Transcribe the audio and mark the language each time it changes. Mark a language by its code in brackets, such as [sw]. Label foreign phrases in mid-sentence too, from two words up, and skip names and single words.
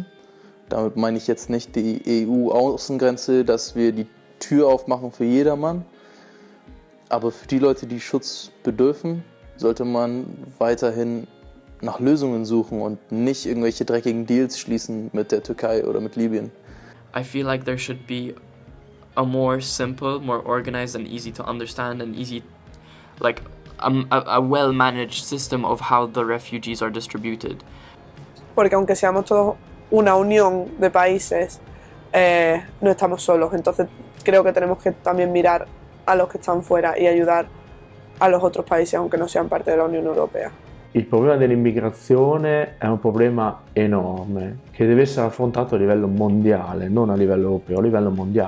[de] Damit meine ich jetzt nicht die EU-Außengrenze, dass wir die Tür aufmachen für jedermann. Aber für die Leute, die Schutz bedürfen, sollte man weiterhin nach Lösungen suchen und nicht irgendwelche dreckigen Deals schließen mit der Türkei oder mit Libyen. [en] I feel like there should be a more simple, more organized and easy to understand and easy, like a well-managed system of how the refugees are distributed. [es] Porque aunque seamos todos una unión de países, no estamos solos. Entonces creo que tenemos que también mirar a los que están fuera y ayudar a los otros países, aunque no sean parte de la Unión Europea. [it] Il problema dell'immigrazione è un problema enorme che deve essere affrontato a livello mondiale, non a livello europeo, a livello mondiale.